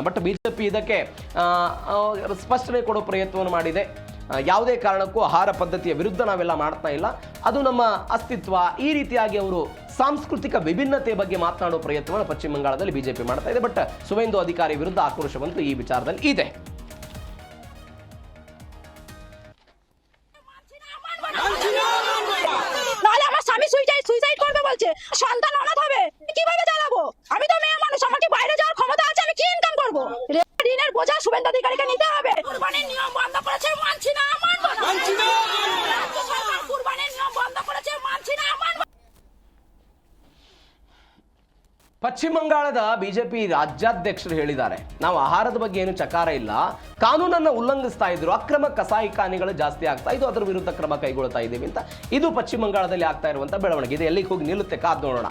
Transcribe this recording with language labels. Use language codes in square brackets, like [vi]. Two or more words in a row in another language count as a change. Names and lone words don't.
[kn] ಬಟ್ ಬಿಜೆಪಿ ಇದಕ್ಕೆ ಸ್ಪಷ್ಟನೆ ಕೊಡೋ ಪ್ರಯತ್ನವನ್ನು ಮಾಡಿದೆ. ಯಾವುದೇ ಕಾರಣಕ್ಕೂ ಆಹಾರ ಪದ್ಧತಿಯ ವಿರುದ್ಧ ನಾವೆಲ್ಲ ಮಾಡ್ತಾ ಇಲ್ಲ, ಅದು ನಮ್ಮ ಅಸ್ತಿತ್ವ. ಈ ರೀತಿಯಾಗಿ ಅವರು ಸಾಂಸ್ಕೃತಿಕ ವಿಭಿನ್ನತೆ ಬಗ್ಗೆ ಮಾತನಾಡುವ ಪ್ರಯತ್ನವನ್ನು ಪಶ್ಚಿಮ ಬಂಗಾಳದಲ್ಲಿ ಬಿಜೆಪಿ ಮಾಡ್ತಾ ಇದೆ. ಬಟ್ ಸುವೇಂದು ಅಧಿಕಾರಿ ವಿರುದ್ಧ ಆಕ್ರೋಶವಂತೂ ಈ ವಿಚಾರದಲ್ಲಿ ಇದೆ. [bn] সন্তান অনাথ হবে, কিভাবে চালাবো? আমি তো মেয়ে মানুষ, আমার কি বাইরে যাওয়ার ক্ষমতা আছে? আমি কি ইনকাম করবো? ঋণের বোঝা শুভেন্দু অধিকারীকে নিতে হবে। কুরবানির নিয়ম বন্ধ করেছে, মানছি না, মানবো না। রাজ্য সরকার কুরবানির নিয়ম বন্ধ করেছে, মানছি না, মানবো। [kn] ಪಶ್ಚಿಮ ಬಂಗಾಳದ ಬಿಜೆಪಿ ರಾಜ್ಯಾಧ್ಯಕ್ಷರು ಹೇಳಿದ್ದಾರೆ, ನಾವು ಆಹಾರದ ಬಗ್ಗೆ ಏನು ಚಕಾರ ಇಲ್ಲ, ಕಾನೂನನ್ನು ಉಲ್ಲಂಘಿಸ್ತಾ ಇದ್ರು, ಅಕ್ರಮ ಕಸಾಯಿಖಾನೆಗಳು ಜಾಸ್ತಿ ಆಗ್ತಾ ಇದು, ಅದರ ವಿರುದ್ಧ ಕ್ರಮ ಕೈಗೊಳ್ತಾ ಇದ್ದೀವಿ ಅಂತ. ಇದು ಪಶ್ಚಿಮ ಬಂಗಾಳದಲ್ಲಿ ಆಗ್ತಾ ಇರುವಂತ ಬೆಳವಣಿಗೆ. ಇದು ಎಲ್ಲಿಗೆ ಹೋಗಿ ನಿಲ್ಲುತ್ತೆ ಕಾದ್ ನೋಡೋಣ.